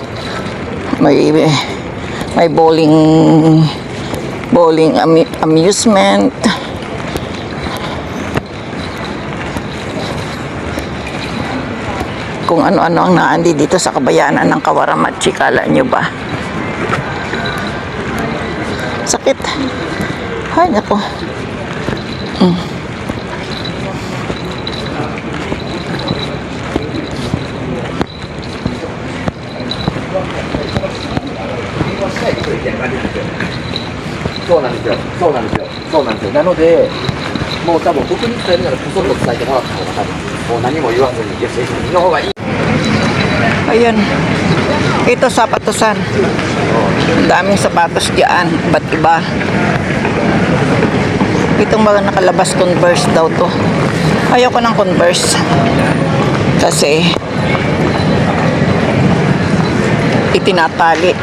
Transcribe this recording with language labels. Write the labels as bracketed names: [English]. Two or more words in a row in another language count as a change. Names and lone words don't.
[Filipino] May [English] bowling amusement. [Filipino] Kung ano-ano ang naandi dito sa kabayanan ng Kawaramatchi, kala nyo ba? Sakit. Ay, nako. [Japanese] そうなんですよ。なので、もう多分僕に伝えるならほとんど伝えてもらった方が多分、もう何も言わずに、いや、先生の方がいい。 [Filipino] Ayun. Ito sapatusan. Ang daming sapatos diyan. Ba't iba? Itong mga nakalabas Converse daw to. Ayoko ng Converse. Kasi itinatali.